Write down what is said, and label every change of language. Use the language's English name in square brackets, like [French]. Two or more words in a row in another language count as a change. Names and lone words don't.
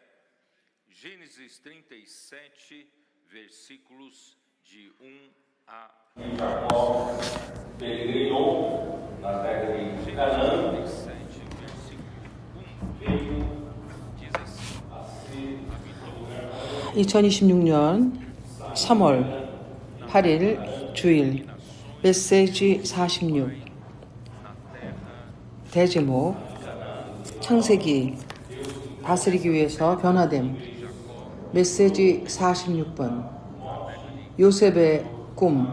[Portuguese] Gênesis 37, versículos de 1 a 8. Jacó peregrinou na terra de Canaã. 37, versículo 1, diz assim: [Korean] 2026년 3월 8일 주일 메시지 46 대제목 창세기 다스리기 위해서 변화됨. 메시지 46번 요셉의 꿈.